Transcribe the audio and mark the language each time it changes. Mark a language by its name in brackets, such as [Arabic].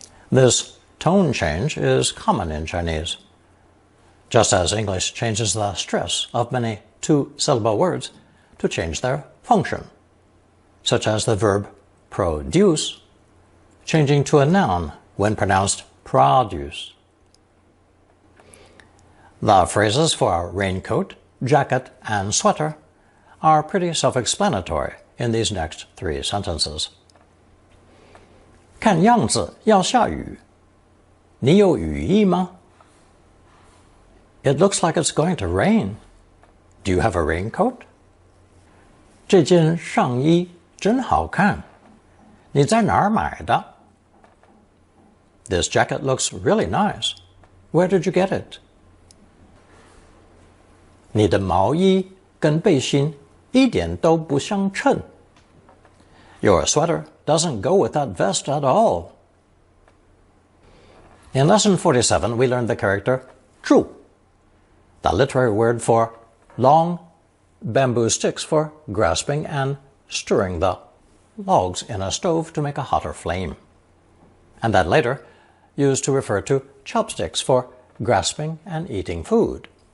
[English] This tone change is common in Chinese, just as English changes the stress of many 2-syllable words to change their function, such as the verb produce, changing to a noun when pronounced produce. The phrases for raincoat, jacket, and sweater are pretty self-explanatory in these next 3 sentences. [Chinese] 看样子要下雨，你有雨衣吗? [English] It looks like it's going to rain. Do you have a raincoat? [Chinese] 这件上衣真好看，你在哪儿买的？ [English] This jacket looks really nice. Where did you get it? [Chinese] 你的毛衣跟背心一点都不相称。 [English] Your sweater doesn't go with that vest at all. In lesson 47, we learned the character 柱, the literary word for long bamboo sticks for grasping and stirring the logs in a stove to make a hotter flame, and that later used to refer to chopsticks for grasping and eating food.